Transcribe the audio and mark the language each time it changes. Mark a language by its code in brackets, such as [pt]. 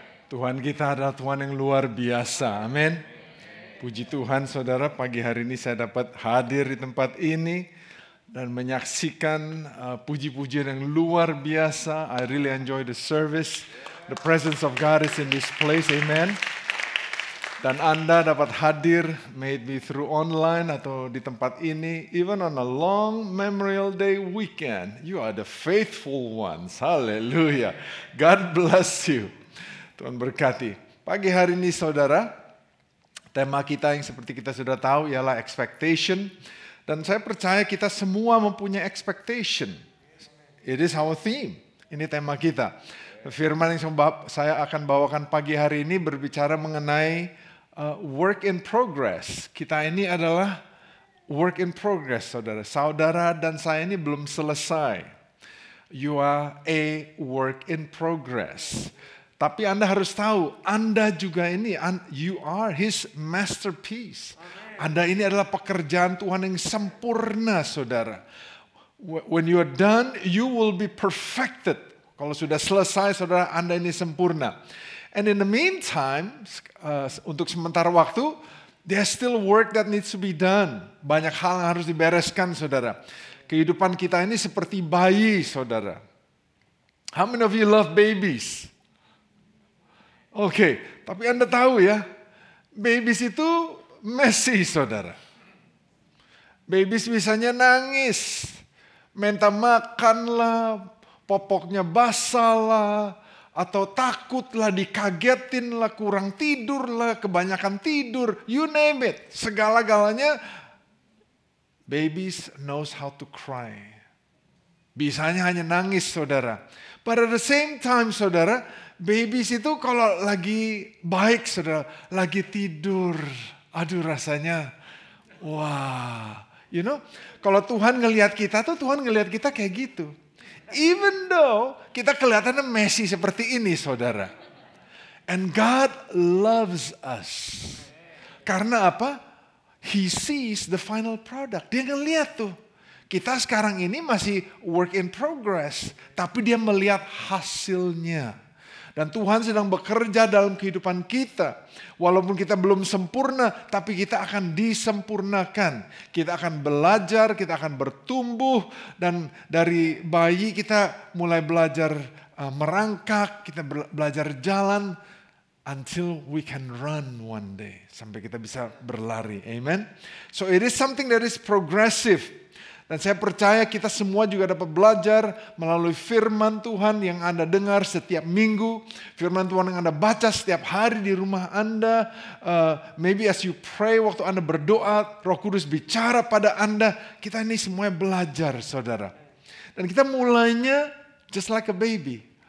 [id] Tuhan kita adalah Tuhan yang luar biasa. Amin. Puji Tuhan saudara, pagi hari ini saya dapat hadir di tempat ini dan menyaksikan puji-pujian yang luar biasa. [en] I really enjoy the service. The presence of God is in this place. Amen. [id] Dan Anda dapat hadir, [en] may it be through online [id] atau di tempat ini, [en] even on a long Memorial Day weekend, you are the faithful ones. Hallelujah. God bless you. [id] Tuhan berkati. Pagi hari ini saudara, tema kita yang seperti kita sudah tahu ialah expectation. Dan saya percaya kita semua mempunyai expectation. [en] It is our theme. [id] Ini tema kita. Firman yang saya akan bawakan pagi hari ini berbicara mengenai work in progress. Kita ini adalah work in progress, saudara. Saudara dan saya ini belum selesai. [en] You are a work in progress. [id] Tapi Anda harus tahu, Anda juga ini, [en] you are His masterpiece. [id] Anda ini adalah pekerjaan Tuhan yang sempurna, saudara. [en] When you are done, you will be perfected. [id] Kalau sudah selesai, saudara, Anda ini sempurna. [en] And in the meantime, [id] untuk sementara waktu, [en] there's still work that needs to be done. [id] Banyak hal yang harus dibereskan, saudara. Kehidupan kita ini seperti bayi, saudara. [en] How many of you love babies? [id] Oke, tapi Anda tahu ya, babies itu messy, saudara. Babies bisanya nangis, minta makan lah, popoknya basah lah, atau takutlah, dikagetin lah, kurang tidur lah, kebanyakan tidur, [en] you name it. Segala-galanya, babies knows how to cry. [id] Bisanya hanya nangis, saudara. [en] But at the same time, [id] saudara, babies itu kalau lagi baik, saudara, lagi tidur, aduh rasanya, wah. [en] You know, [id] kalau Tuhan ngelihat kita tuh, Tuhan ngelihat kita kayak gitu. [en] Even though [id] kita kelihatannya messy seperti ini, saudara. [en] And God loves us. [id] Karena apa? [en] He sees the final product. [id] Dia ngelihat tuh. Kita sekarang ini masih work in progress. Tapi dia melihat hasilnya. Dan Tuhan sedang bekerja dalam kehidupan kita. Walaupun kita belum sempurna, tapi kita akan disempurnakan. Kita akan belajar, kita akan bertumbuh. Dan dari bayi kita mulai belajar merangkak, kita belajar jalan. [en] Until we can run one day. [id] Sampai kita bisa berlari. [en] Amen. So it is something that is progressive. [id] Dan saya percaya kita semua juga dapat belajar melalui firman Tuhan yang Anda dengar setiap minggu. Firman Tuhan yang Anda baca setiap hari di rumah Anda. [en] Maybe as you pray, [id] waktu Anda berdoa, Roh Kudus bicara pada Anda. Kita ini semuanya belajar, saudara. Dan kita mulainya [en] just like a baby.